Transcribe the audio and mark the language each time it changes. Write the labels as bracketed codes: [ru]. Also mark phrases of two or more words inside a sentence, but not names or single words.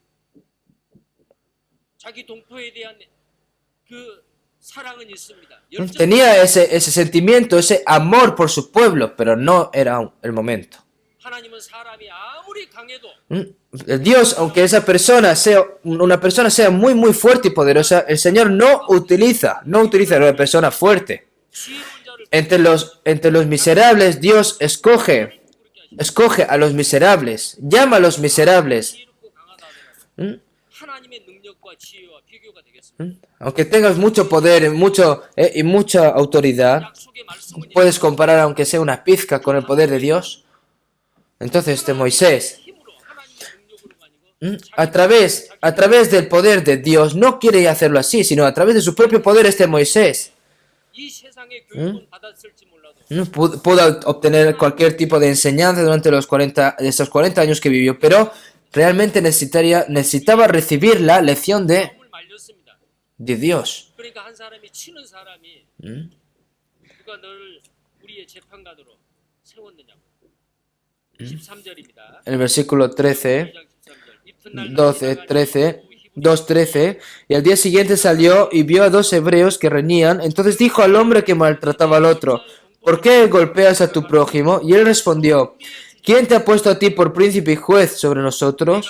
[ko] 자기 동포에 대한 그 사랑은 있습니다. [es] Tenía ese sentimiento, ese amor por su pueblo, pero no era aún el momento. [ko] 하나님은 사람이 아무리 강해도 [es] Dios, aunque esa persona sea una persona sea muy muy fuerte y poderosa, el Señor no utiliza a una persona fuerte. [ko] 지혜로운 자를 [es] Entre los miserables, Dios escoge a los miserables, llama a los miserables. [ko] 지혜롭고 강하다 하더라도 하나님의 능력과 지혜와 비교가 되겠습니다. [es] Aunque tengas mucho poder y mucha autoridad, [ko] 약속의 말씀은 [es] puedes comparar aunque sea una pizca con el poder de Dios. Entonces este Moisés, [ko] 힘으로 하나님의 능력으로만 이거 [es] a través del poder de Dios, no quiere hacerlo así, sino a través de su propio poder este Moisés [ko] 이 세상의 교육은 받았을지 몰라도 [es] pudo obtener cualquier tipo de enseñanza durante estos 40 años que vivió, pero realmente necesitaba recibir la lección [ko] 마음을 말렸습니다. [es] de Dios. [ko] 그러니까 한 사람이 치는 사람이 누가 너를 우리의 재판관으로 세웠느냐고. 13절입니다. [es] El versículo 13, 13. 12, 13, 2:13, y al día siguiente salió y vio a dos hebreos que reñían. Entonces dijo al hombre que maltrataba al otro: ¿por qué golpeas a tu prójimo? Y él respondió: ¿quién te ha puesto a ti por príncipe y juez sobre nosotros?